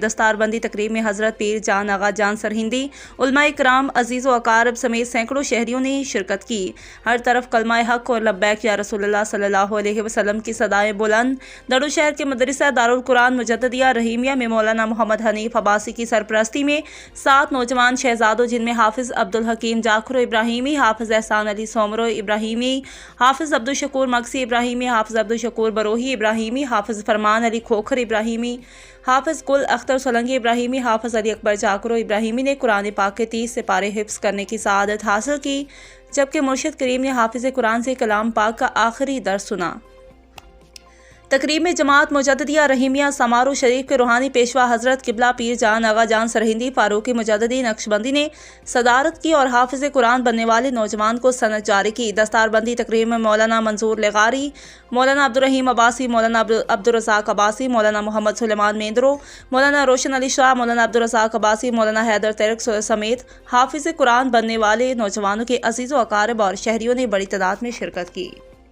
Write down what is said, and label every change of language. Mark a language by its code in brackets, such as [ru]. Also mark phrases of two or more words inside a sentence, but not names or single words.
[ur] دستاربندی تقریب میں حضرت پیر جان آغا جان سرہندی، علمائے کرام، عزیز و اقارب سمیت سینکڑوں شہریوں نے شرکت کی. ہر طرف کلمۂ حق اور لبیک یا رسول اللہ صلی اللہ علیہ وسلم کی صدائیں بلند. ڈڑو شہر کے مدرسہ دار القرآن مجددیہ رحیمیہ میں مولانا محمد حنیف عباسی کی سرپرستی میں 7 نوجوان شہزادوں، جن میں حافظ عبد الحکیم جاکھرو ابراہیمی، حافظ احسان علی سومرو ابراہیمی، حافظ عبد الشکور مگسی ابراہیمی، حافظ عبد الشکور بروہی ابراہیمی، حافظ فرمان علی کھوکھر ابراہیمی، حافظ گل اختر سولنگی ابراہیمی، حافظ علی اکبر جاکرو ابراہیمی نے قرآن پاک کے 30 سپارے حفظ کرنے کی سعادت حاصل کی، جبکہ مرشد کریم نے حافظ قرآن سے کلام پاک کا آخری درس سنا. تقریب میں جماعت مجددیہ رحیمیہ سمارو شریف کے روحانی پیشوا حضرت قبلہ پیر جان آغا جان سرہندی فاروقی مجددی نقشبندی نے صدارت کی اور حافظ قرآن بننے والے نوجوان کو سند جاری کی. دستاربندی تقریب میں مولانا منظور لغاری، مولانا عبد الرحیم عباسی، مولانا عبد الرزاق عباسی، مولانا محمد سلیمان مندرو، مولانا روشن علی شاہ، مولانا عبد الرزاق عباسی، مولانا حیدر تیرک سمیت حافظ قرآن بننے والے نوجوانوں کے عزیز و اقارب اور شہریوں نے بڑی تعداد میں شرکت کی.